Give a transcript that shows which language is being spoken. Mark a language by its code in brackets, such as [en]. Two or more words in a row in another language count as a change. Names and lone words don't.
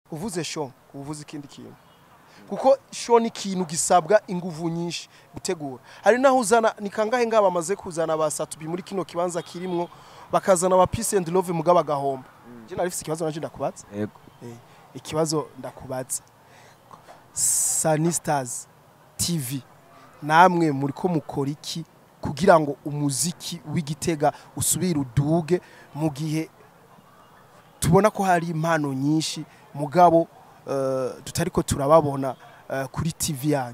[rn] uvuze show uvuze ikindi kintu kuko show ni ikintu gisabwa inguvu nyinshi gutegura hari naho uzana ni kangahe ngaba bamaze kuzana basatubi muri kino kibanza kirimwo bakazana aba [en] peace and love [rn] mugaba gahomba je narifise ikibazo nanje ndakubaza yego ikibazo ndakubaza Sani Stars TV namwe muri ko mukora iki kugira ngo umuziki w'Igitega usubire uduge mu gihe tubona ko hari impano nyinshi mugabo tutariko turababona kuri TV yanyu